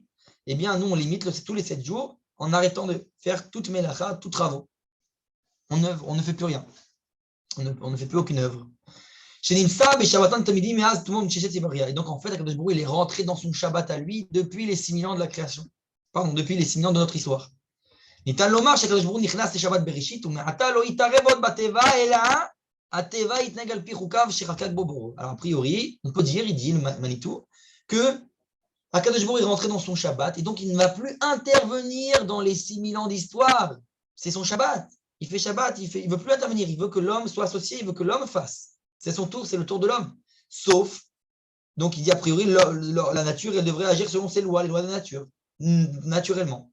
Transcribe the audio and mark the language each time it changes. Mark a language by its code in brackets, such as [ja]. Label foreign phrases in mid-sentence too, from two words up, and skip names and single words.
[fr] Eh bien, nous, on limite tous les 7 jours en arrêtant de faire toute melacha, tous travaux. On ne fait plus rien. On ne fait plus aucune œuvre. Et donc, en fait, [he] הקדוש ברוך הוא, [fr] il est rentré dans son Shabbat à lui depuis les 6000 ans de la création. Pardon, depuis les 6000 ans de notre histoire. [he] ניתן לומר שהקדוש ברוך הוא נכנס לשבת בראשית, ומעתה לא יתערב עוד בטבע, אלא הטבע יתנהג על פי חוקיו שחקק בו בוראו. [fr] Alors, a priori, on peut dire, il dit le Manitou, que [he] הקדוש ברוך הוא [fr] est rentré dans son Shabbat, et donc il ne va plus intervenir dans les 6000 ans d'histoire. C'est son Shabbat. Il fait Shabbat, il ne veut plus intervenir, il veut que l'homme soit associé, il veut que l'homme fasse. C'est son tour, c'est le tour de l'homme. Sauf, donc il dit a priori, la nature, elle devrait agir selon ses lois, les lois de la nature, naturellement.